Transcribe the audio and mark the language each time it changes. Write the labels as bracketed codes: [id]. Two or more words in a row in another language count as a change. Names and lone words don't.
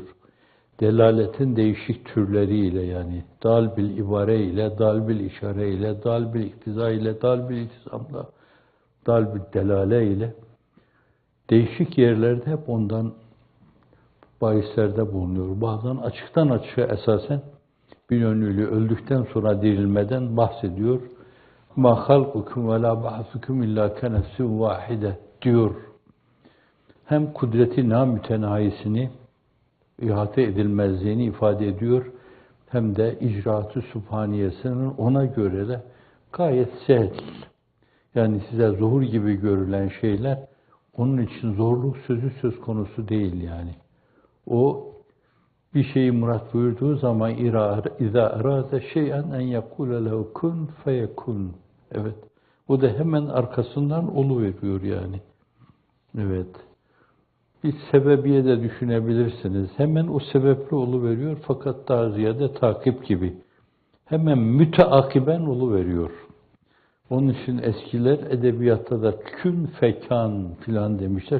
[tr] Delaletin değişik türleriyle yani [ar] دال بالعبارة [tr] ile, [ar] دال بالإشارة [tr] ile, [ar] دال بالاقتضاء [tr] ile, [ar] دال بالالتزام, دال بالدلالة [tr] ile değişik yerlerde hep ondan bahislerde bulunuyor. Bazen açıktan açığa esasen bir yönüyle öldükten sonra dirilmeden bahsediyor. [ar] مَا خَلْقُكُمْ وَلَا بَعْثُكُمْ اِلَّا كَنَفْسٍ وَاحِدَةٍ diyor. [tr] hem kudreti namütenayisini, ihate edilmezliğini ifade ediyor, hem de icraat-ı sübhaniyesinin ona göre de gayet sehil. Yani size zuhur gibi görülen şeyler, onun için zorluk sözü söz konusu değil yani. O bir şeyi murat buyurduğu zaman [ar] اِذَا اَرَادَ شَيْئًا اَنْ يَقُولَ لَهُ كُنْ فَيَكُنْ. [tr] Evet. O da hemen arkasından oluveriyor yani. Evet. Bir sebebiye de düşünebilirsiniz. Hemen o sebeple oluveriyor fakat daha ziyade takip gibi. Hemen müteakiben oluveriyor. Onun için eskiler edebiyatta da [ar] كن فيكون [tr] filan demişler.